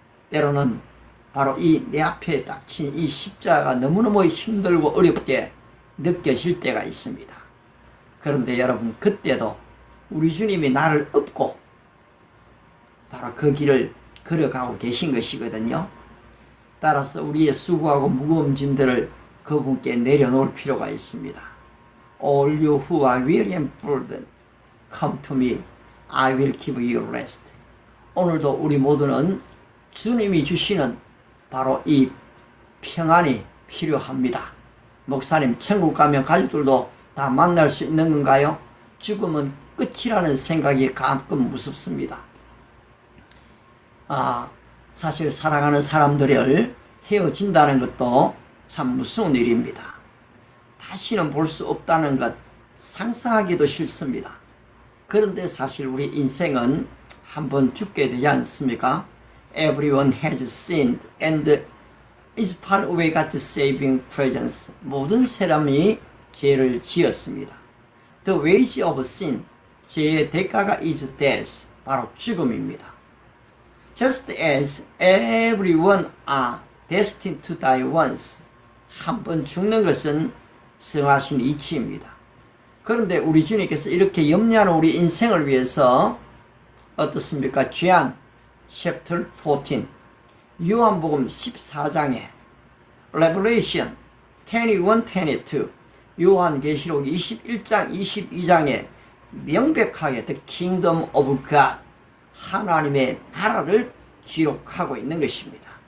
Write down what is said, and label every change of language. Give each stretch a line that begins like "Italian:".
Korean: 때로는 바로 이 내 앞에 닥친 이 십자가가 너무너무 힘들고 어렵게 느껴질 때가 있습니다. 그런데 여러분, 그때도 우리 주님이 나를 업고 바로 그 길을 걸어가고 계신 것이거든요. 따라서 우리의 수고하고 무거운 짐들을 그분께 내려놓을 필요가 있습니다.
English: All you who are weary and burdened, come to me. I will give you rest.
Korean: 오늘도 우리 모두는 주님이 주시는 바로 이 평안이 필요합니다. 목사님, 천국 가면 가족들도 다 만날 수 있는 건가요? 죽음은 끝이라는 생각이 가끔 무섭습니다. 사실 사랑하는 사람들을 헤어진다는 것도 참 무서운 일입니다. 다시는 볼 수 없다는 것 상상하기도 싫습니다. 그런데 사실 우리 인생은 한번 죽게 되지 않습니까?
English: Everyone has sinned and is far away God's saving presence.
Korean: 모든 사람이 죄를 지었습니다.
English: The wage of sin,
Korean: 죄의 대가가
English: is death,
Korean: 바로 죽음입니다.
English: Just as everyone are destined to die once,
Korean: 한 번 죽는 것은 성하신 이치입니다. 그런데 우리 주님께서 이렇게 염려하는 우리 인생을 위해서 어떻습니까?
English: John chapter 14,
Korean: 요한복음 14장에
English: Revelation 21, 22,
Korean: 요한계시록 21장, 22장에 명백하게
English: The Kingdom of God,
Korean: 하나님의 나라를 기록하고 있는 것입니다.